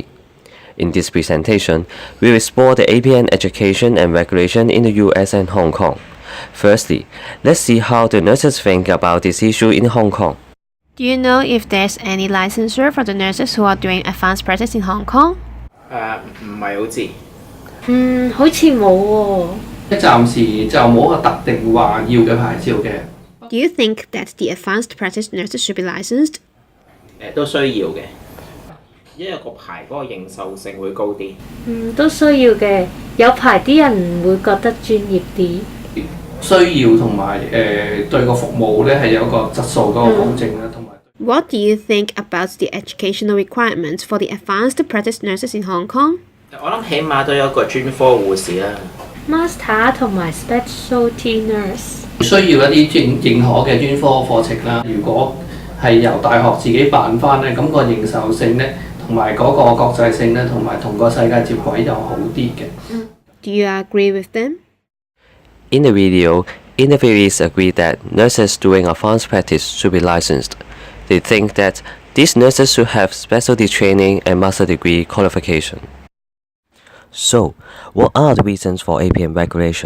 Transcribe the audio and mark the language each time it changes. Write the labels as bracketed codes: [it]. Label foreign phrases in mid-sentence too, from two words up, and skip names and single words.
[en] In this presentation, we will explore the APN education and regulation in the US and Hong Kong. Firstly, let's see how the nurses think about this issue in Hong Kong. Do you know if there's any licensure for the nurses who are doing advanced practice in Hong Kong? [yue] 唔係好知。好似冇喎。暫時就冇一個特定話要嘅牌照嘅。 [en] Do you think that the advanced practice nurses should be licensed? [yue] 都需要嘅，因為個牌嗰個認受性會高啲。都需要嘅，有牌啲人會覺得專業啲。需要同埋對個服務咧係有一個質素嗰個保證啦，同埋。 [en] What do you think about the educational requirements for the advanced practice nurses in Hong Kong? [yue] 我諗起碼都有一個專科護士啦。 [en] Master 同埋 specialty nurse [yue] 需要一啲認可嘅專科課程啦。如果係由大學自己辦翻咧，咁個認受性咧，同埋嗰個國際性咧，同埋同個世界接軌就好啲嘅。 [en] Do you agree with them? In the video, interviewees agree that nurses doing advanced practice should be licensed. They think that these nurses should have specialty training and master degree qualification. So, what are the reasons for APN regulation?